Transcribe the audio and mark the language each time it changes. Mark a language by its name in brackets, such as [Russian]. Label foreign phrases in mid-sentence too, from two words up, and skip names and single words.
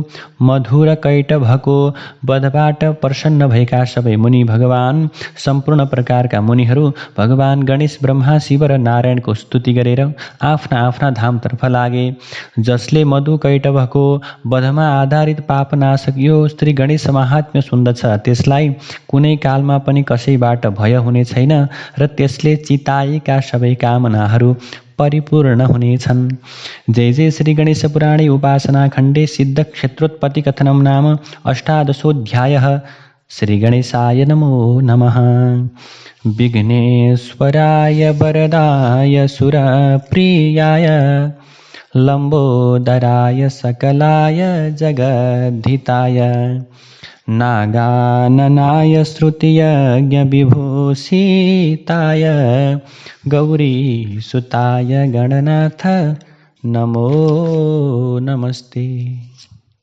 [Nepali] मधु र कैटवको वधबाट प्रसन्न भएका सबै मुनि भगवान सम्पूर्ण प्रकारका मुनिहरू भगवान गणेश, ब्रह्मा, शिव र नारायणको स्तुति गरेर आफ्ना आफ्ना धामतर्फ लागे। जसले मधु कैटवको वधमा आधारित पापनाशक यो श्री गणेश महात्म्य सुन्दछ त्यसलाई कुनै कालमा पनि कसैबाट भय हुने छैन र त्यसले चिताएका सबै कामनाहरू परिपूर्ण हुनेछन्। [Sanskrit] जय जय श्री गणेश पुराणे उपासना खण्डे सिद्ध क्षेत्रोत्पत्ति कथनम नाम अष्टादशोऽध्यायः। श्री गणेशाय नमो नमः। विघ्नेश्वराय वरदाय सुरप्रियाय लम्बोदराय सकलाय जगद्धिताय नागाननाय श्रुतियज्ञ विभूषिताय गौरीसुताय गणनाथ नमो नमस्ते।